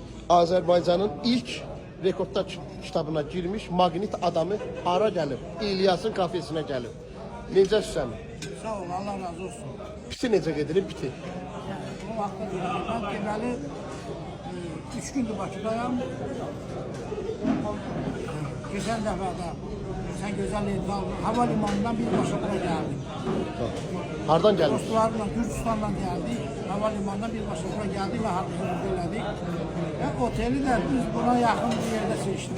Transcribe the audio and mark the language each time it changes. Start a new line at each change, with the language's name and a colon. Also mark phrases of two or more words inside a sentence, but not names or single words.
Azerbaijani: Azərbaycanın ilk rekordlar kitabına girmiş Maqnit adamı hara gəlib? İlyasın kafesinə gəlib. Necəsən? Sağ ol, Allah razı olsun. Piti necə gedir? Piti. O vaxtda ben deməli 3 gündür Bakıdayım.
Turkish: Geçen dəfədə sen güzel havalimanından birbaşa buraya geldim.
Azerbaijani: Hardan gəlmiş?
Turkish: Dostlarla Gürcistan'dan geldik. Havalimanından birbaşa buraya geldik ve
Azerbaijani: harcımızı elədik.
Turkish: Ve oteli de biz buna yakın bir yerde seçtik.